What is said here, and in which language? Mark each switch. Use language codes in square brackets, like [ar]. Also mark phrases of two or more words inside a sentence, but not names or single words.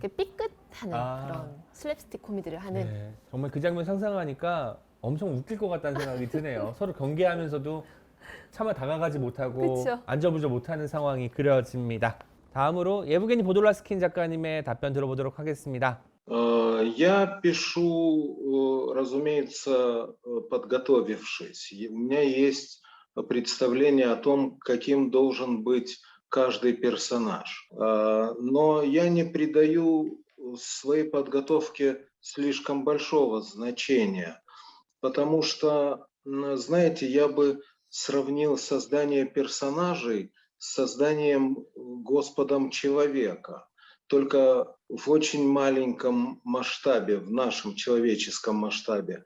[ko] 이렇게 삐끗하는 그런 슬랩스틱 코미디를 하는. 네, 정말 그 장면 상상하니까 엄청 웃길 것 같다는 생각이 드네요. 서로 경계하면서도 차마 다가가지 못하고 그쵸. 안절부절 못하는 상황이 그려집니다. 다음으로 예브게니 보돌라스킨 작가님의 답변 들어보도록 하겠습니다. [ru] Я пишу, разумеется, подготовившись. У меня есть представление о том, каким должен быть каждый персонаж. Но я не придаю своей подготовке слишком большого значения, потому что, знаете, я бы сравнил создание персонажей с созданием Господом человека, только в очень маленьком масштабе, в нашем человеческом масштабе.